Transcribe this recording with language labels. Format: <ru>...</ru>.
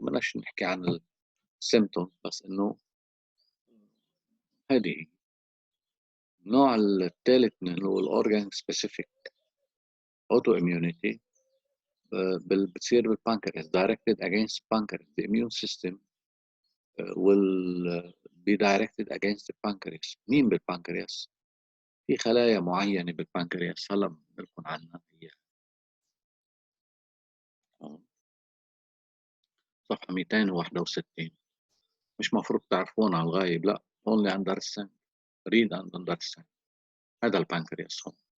<ar>بدناش نحكي عن السيمتوم، بس إنه هذه. النوع الثالث اللي هو الأورجان سبيسيفيك أوتو إميونيتي، بتصير بالبانكرياس</ar> <en>directed against pancreas. The immune system will be directed against the pancreas.</en> <ar>مين بالبانكرياس؟ في خلايا معينة بالبانكرياس هلا بنقول عنها، هي صفحة 261. مش مفروض تعرفون على الغايب، لا،</ar> <en>only understand، read and understand.</en> <ar>هذا البانكرياس هون.</ar>